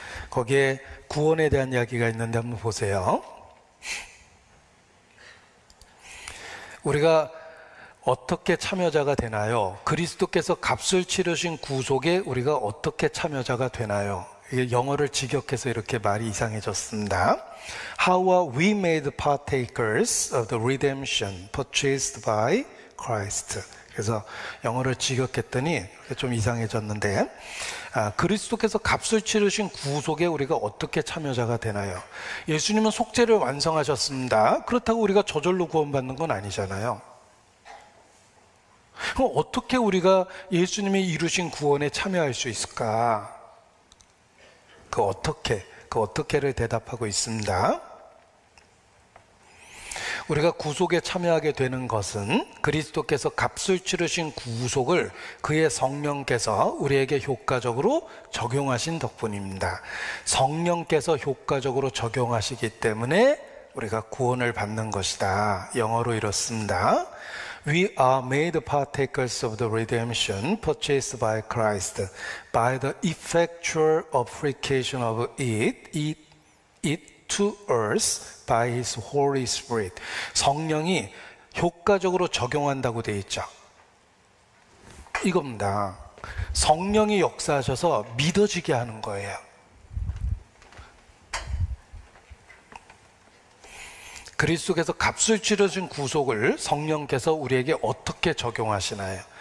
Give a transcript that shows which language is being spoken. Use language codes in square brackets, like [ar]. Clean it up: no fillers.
[ko] 거기에 구원에 대한 이야기가 있는데 한번 보세요. 우리가 어떻게 참여자가 되나요? 그리스도께서 값을 치르신 구속에 우리가 어떻게 참여자가 되나요? 이게 영어를 직역해서 이렇게 말이 이상해졌습니다. [en] How are we made partakers of the redemption purchased by Christ? [ko] 그래서 영어를 직역했더니 좀 이상해졌는데, 그리스도께서 값을 치르신 구속에 우리가 어떻게 참여자가 되나요? 예수님은 속죄를 완성하셨습니다. 그렇다고 우리가 저절로 구원받는 건 아니잖아요. 그럼 어떻게 우리가 예수님이 이루신 구원에 참여할 수 있을까? 그 어떻게를 대답하고 있습니다. 우리가 구속에 참여하게 되는 것은 그리스도께서 값을 치르신 구속을 그의 성령께서 우리에게 효과적으로 적용하신 덕분입니다. 성령께서 효과적으로 적용하시기 때문에 우리가 구원을 받는 것이다. 영어로 이렇습니다. [en] We are made partakers of the redemption purchased by Christ by the effectual application of it to us by His Holy Spirit. [ko] 성령이 효과적으로 적용한다고 되어 있죠. 이겁니다. 성령이 역사하셔서 믿어지게 하는 거예요. 그리스도께서 값을 치르신 구속을 성령께서 우리에게 어떻게 적용하시나요?